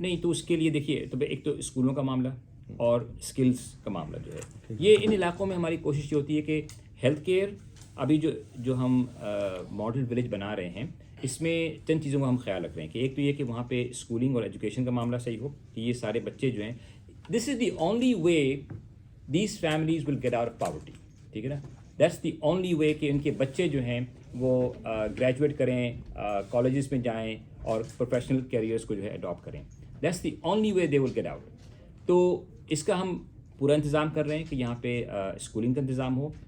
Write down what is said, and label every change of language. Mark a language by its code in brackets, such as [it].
[ur] نہیں, تو اس کے لیے دیکھیے, تو ایک تو اسکولوں کا معاملہ اور اسکلز کا معاملہ جو ہے, یہ ان علاقوں میں ہماری کوشش یہ ہوتی ہے کہ ہیلتھ کیئر ابھی جو ہم ماڈل ولیج بنا رہے ہیں اس میں چند چیزوں کا ہم خیال رکھ رہے ہیں کہ ایک تو یہ کہ وہاں پہ اسکولنگ اور ایجوکیشن کا معاملہ صحیح ہو, کہ یہ سارے بچے جو ہیں, [en] this is the only way these families will get out of poverty, [ur] ٹھیک ہے نا, [en] that's the only way [ur] کہ ان کے بچے جو ہیں وہ گریجویٹ کریں, کالجز میں جائیں اور پروفیشنل کیریئرس کو جو ہے اڈاپٹ کریں. [en] That's the only way they will get out. [ur] تو اس کا ہم پورا انتظام کر رہے ہیں کہ یہاں پہ اسکولنگ کا انتظام ہو.